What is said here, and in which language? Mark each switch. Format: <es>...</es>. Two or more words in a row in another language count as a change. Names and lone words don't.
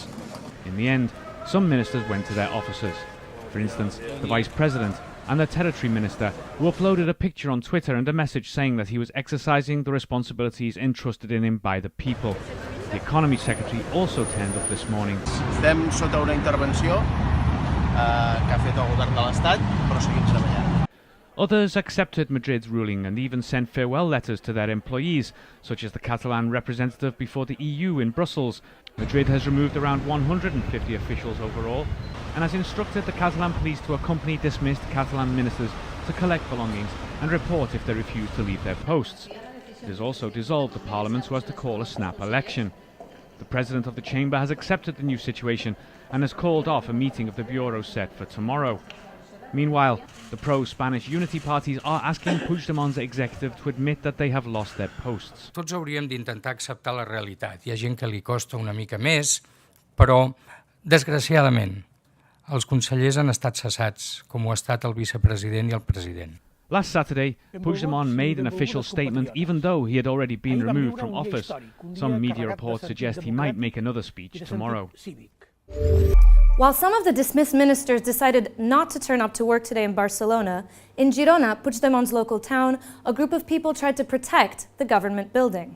<en>In the end, some ministers went to their offices. For instance, the Vice President and the Territory Minister, who uploaded a picture on Twitter and a message saying that he was exercising the responsibilities entrusted in him by the people. The Economy Secretary also turned up this morning.</en> <ca>Estem sota una intervenció que ha fet el govern de l'Estat, però seguim treballant.</ca> <en>Others accepted Madrid's ruling and even sent farewell letters to their employees, such as the Catalan representative before the EU in Brussels. Madrid has removed around 150 officials overall and has instructed the Catalan police to accompany dismissed Catalan ministers to collect belongings and report if they refuse to leave their posts. It has also dissolved the parliament so as to call a snap election. The president of the chamber has accepted the new situation and has called off a meeting of the bureau set for tomorrow. Meanwhile, the pro-Spanish unity parties are asking Puigdemont's executive to admit that they have lost their posts.</en> <ca>Tots hauríem d'intentar acceptar la realitat. Hi ha gent que li costa una mica més, però, desgraciadament, els consellers han estat cessats, com ho ha estat el vicepresident i el president.</ca> <en>Last Saturday, Puigdemont made an official statement even though he had already been removed from office. Some media reports suggest he might make another speech tomorrow. While some of the dismissed ministers decided not to turn up to work today in Barcelona, in Girona, Puigdemont's local town, a group of people tried to protect the government building.</en>